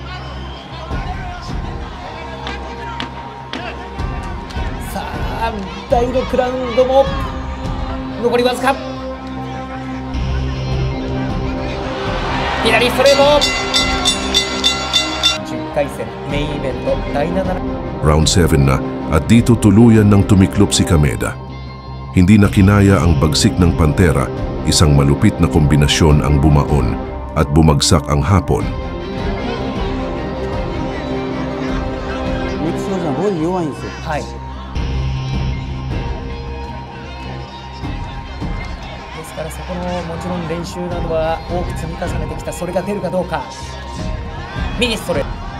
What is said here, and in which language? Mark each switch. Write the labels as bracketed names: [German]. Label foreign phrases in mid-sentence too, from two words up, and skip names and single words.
[Japanese] さあ第6ラウンドも残りわずか。左ストレート。10回戦メインイベント第7ラウンド。 [Filipino] Round 7 na at dito tuluyan ng tumiklop si Kameda. Hindi na kinaya ang bagsik ng Pantera, isang malupit na kombinasyon ang bumaon at bumagsak ang Hapon. [Japanese] メキシコじゃボディ弱いんですよ。はい。ですからそこのもちろん練習などは多く積み重ねてきた、それが出るかどうか。右ストレート。